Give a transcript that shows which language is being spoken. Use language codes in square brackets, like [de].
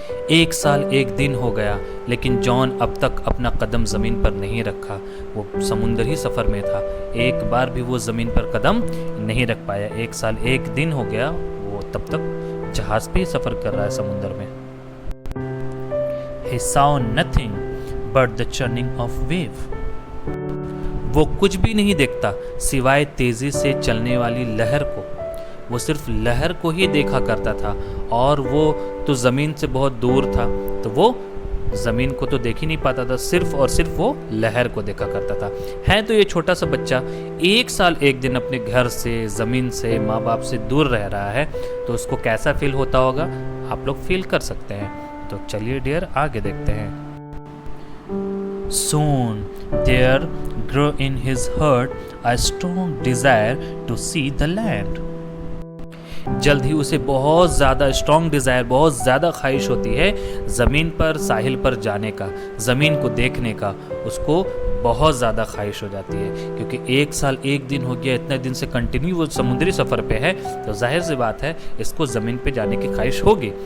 [hi] एक साल एक दिन हो गया लेकिन जॉन अब तक अपना कदम ज़मीन पर नहीं रखा। वो समुंदरी सफ़र में था, एक बार भी वो ज़मीन पर कदम नहीं रख पाया। एक साल एक दिन हो गया, वो तब तक जहाज़ पे ही सफ़र कर रहा है समुंदर में। [en] He saw nothing but the churning of wave. [hi] वो कुछ भी नहीं देखता सिवाय तेजी से चलने वाली लहर को। वो सिर्फ लहर को ही देखा करता था, और वो तो ज़मीन से बहुत दूर था, तो वो ज़मीन को तो देख ही नहीं पाता था, सिर्फ और सिर्फ वो लहर को देखा करता था। है तो ये छोटा सा बच्चा एक साल एक दिन अपने घर से, ज़मीन से, माँ बाप से दूर रह रहा है, तो उसको कैसा फील होता होगा आप लोग फील कर सकते हैं। तो चलिए डियर आगे देखते हैं। [en] Soon there grew in his heart a strong desire to see the land. [hi] जल्द ही उसे बहुत ज़्यादा स्ट्रॉन्ग डिज़ायर, बहुत ज़्यादा ख्वाहिश होती है ज़मीन पर, साहिल पर जाने का, ज़मीन को देखने का। उसको बहुत ज़्यादा ख्वाहिश हो जाती है, क्योंकि एक साल एक दिन हो गया, इतने दिन से कंटिन्यू वो समुद्री सफ़र पे है, तो जाहिर सी बात है इसको ज़मीन पे जाने की ख्वाहिश होगी।